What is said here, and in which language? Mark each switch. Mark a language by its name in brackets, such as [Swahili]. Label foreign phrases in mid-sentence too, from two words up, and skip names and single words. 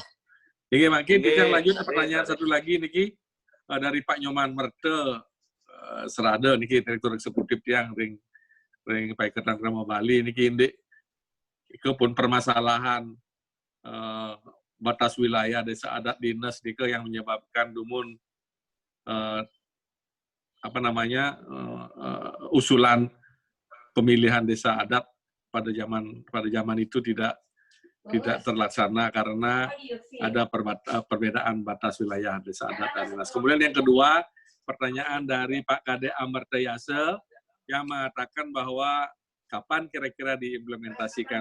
[Indonesian] Nggih, makin kita lanjut pertanyaan satu lagi niki dari Pak Nyoman Merte Serada niki Direktur Eksekutif yang ring Paiketan Kramo Bali niki [Balinese] indik pun [Indonesian] permasalahan batas wilayah desa adat dinas niki yang menyebabkan Dumun usulan pemilihan desa adat pada zaman itu tidak terlaksana karena ada perbedaan batas wilayah desa adat dan dinas. Kemudian yang kedua, pertanyaan dari Pak Kade Amartayase yang mengatakan bahwa kapan kira-kira diimplementasikan?